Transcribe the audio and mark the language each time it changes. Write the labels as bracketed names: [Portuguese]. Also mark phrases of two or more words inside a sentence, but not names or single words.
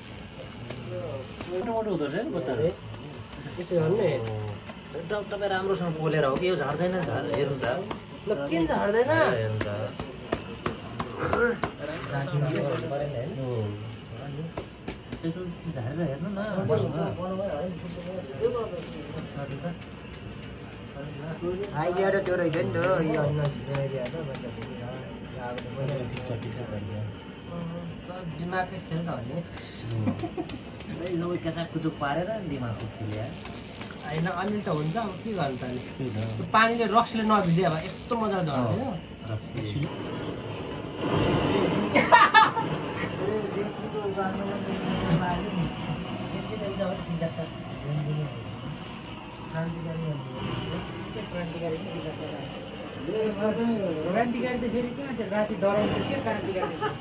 [Nepali] मोटो हुँदो रहेछ नि बच्चाहरू यसो गर्नु नि तपाईँ राम्रोसँग बोलेर हो कि यो झर्दैन हेर्नु त ल किन झर्दैन हेर्नु त झारेर हेर्नु न [Malay] Idea ada tu orang tu, yang nak cakap dia ada macam ni. [Nepali] सब दिमागकै खेल त हो नि सबै केचाक कुचुक पारेर दिमागको खेल या होइन अनिल त हुन्छ अब के गर्नु त अनि त्यो पानीले रक्सले नभिजे अब यस्तो मजाले झर्दैन क्रान्तिकारी त फेरि कहाँ थियो राति डराउँछ के क्रान्तिकारी